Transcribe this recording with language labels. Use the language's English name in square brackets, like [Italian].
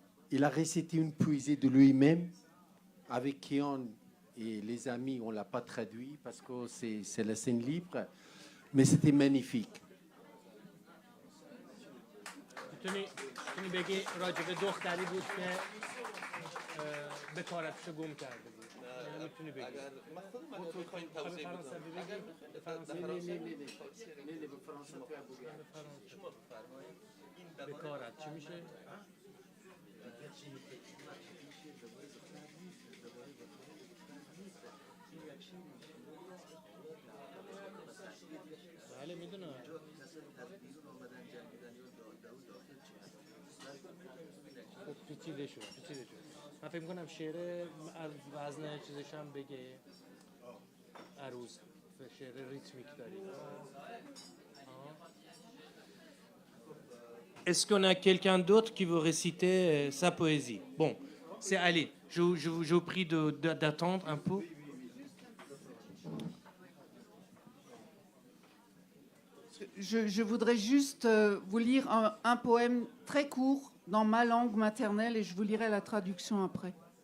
[French] Il a récité une poésie de lui-même avec Kian et les amis. On ne l'a pas traduit parce que c'est la scène libre. Mais c'était magnifique. [Persian] میتونی بگی راجب دختری بود که بکارتشو گم کرده بود؟ میتونی بگی من خودم میخواین توضیح بدم. شما بفرمایید. بکارت چی میشه؟ بله میدونم. پیچیده شد. من فکر میکنم شعر وزن چیزش هم بگه عروض شعر ریتمیک داری. [French] Est-ce qu'on a quelqu'un d'autre qui veut réciter sa poésie? Bon, c'est Ali. Je vous prie d'attendre un peu. Je voudrais juste vous lire un poème très court dans ma langue maternelle et je vous lirai la traduction après.